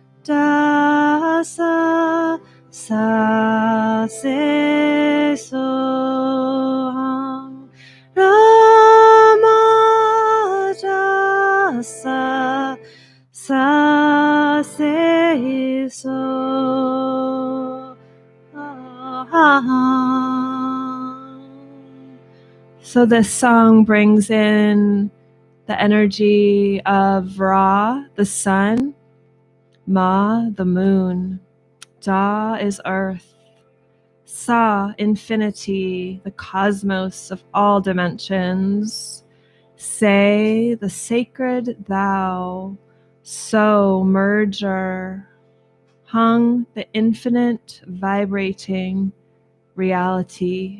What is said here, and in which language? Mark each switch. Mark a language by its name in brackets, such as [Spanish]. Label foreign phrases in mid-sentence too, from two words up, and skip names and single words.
[Punjabi] dasa sa se so Rama dasa sa se so [English] So this song brings in the energy of Ra, the sun, Ma, the moon, Da is earth, Sa, infinity, the cosmos of all dimensions, Se, the sacred thou, So, merger, Hung, the infinite vibrating reality.